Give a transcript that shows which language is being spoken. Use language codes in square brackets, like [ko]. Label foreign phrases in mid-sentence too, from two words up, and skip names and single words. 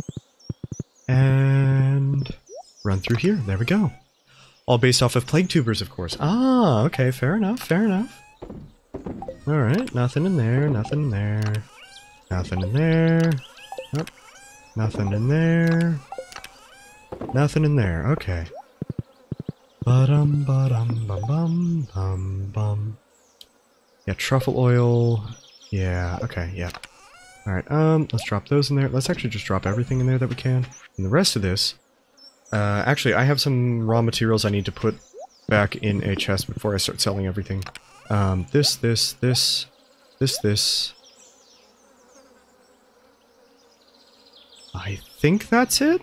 [en] And run through here. There we go. All based off of plague tubers, of course. Ah, okay, fair enough, fair enough. Alright, nothing in there, nothing in there. Nothing in there. Oh, nothing in there. Nothing in there, okay. Ba-dum, ba-dum, bum, bum, bum. Yeah, truffle oil. Yeah, okay, yeah. Alright, let's drop those in there. Let's actually just drop everything in there that we can. And the rest of this... actually, I have some raw materials I need to put back in a chest before I start selling everything. This. I think that's it?